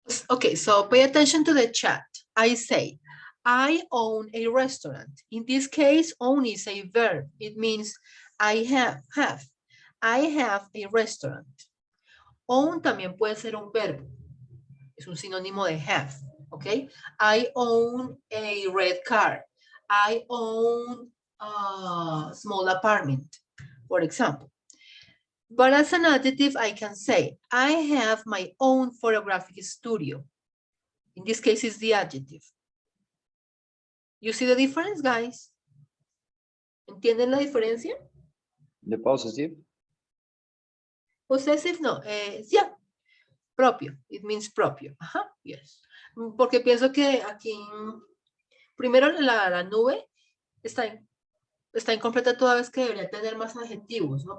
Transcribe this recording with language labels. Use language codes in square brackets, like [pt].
[en] Okay, so pay attention to the chat. I say, I own a restaurant. In this case, own is a verb. It means I have. I have a restaurant. [es] Own también puede ser un verbo. Es un sinónimo de have, okay? [en] I own a red car. I own a small apartment, for example. But as an adjective, I can say, I have my own photographic studio. In this case, it's the adjective. You see the difference, guys? [es] ¿Entienden la diferencia? [en] The possessive. Possessive, no. Yeah. Propio. It means propio. Ajá, yes. [es] Porque pienso que aquí, primero la nube está incompleta toda vez que debería tener más adjetivos, ¿no?